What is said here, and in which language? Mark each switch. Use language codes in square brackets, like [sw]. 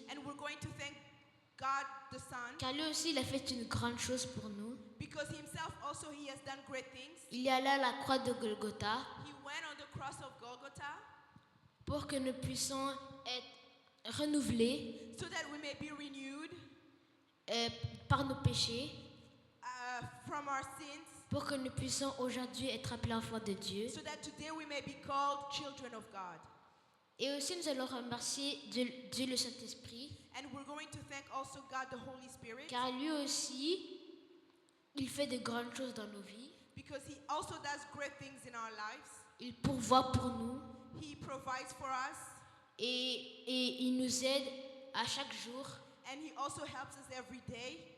[en] And we're going to thank God the Son [fr] car lui aussi il a fait une grande chose pour nous. [en] because himself also he has done great things. [fr] Il est allé à la croix de Golgotha [en] He went on the cross of Golgotha [fr] pour que nous puissions être renouvelés [en] so that we may be renewed [fr] par nos péchés, [en] from our sins, [fr] pour que nous puissions aujourd'hui être appelés enfants de Dieu. [en] so that today we may be called children of God. [fr] Et aussi nous allons remercier Dieu le Saint-Esprit, [en] And we're going to thank also God the Holy Spirit [fr] car lui aussi, il fait de grandes choses dans nos vies. [en] because he also does great things in our lives. [fr] Il pourvoit pour nous [en] He provides for us [fr] et il nous aide à chaque jour [en] and he also helps us every day